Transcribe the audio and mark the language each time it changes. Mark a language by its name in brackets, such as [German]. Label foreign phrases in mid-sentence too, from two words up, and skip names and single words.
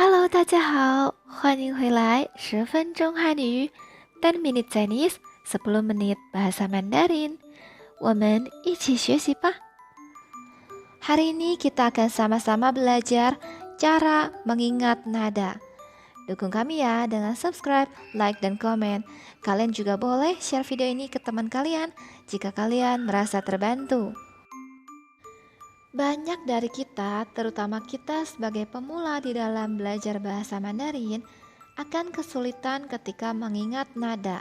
[Chinese] 大家好，欢迎回来10分钟汉语 [English] 10 minute Chinese [Indonesian] 10 menit bahasa Mandarin. [Chinese] 我们一起学习吧。 [Indonesian] Hari ini kita akan sama-sama belajar cara mengingat nada. Dukung kami ya dengan subscribe, like, dan komen. Kalian juga boleh share video ini ke teman kalian jika kalian merasa terbantu. Banyak dari kita, terutama kita sebagai pemula di dalam belajar bahasa Mandarin, akan kesulitan ketika mengingat nada.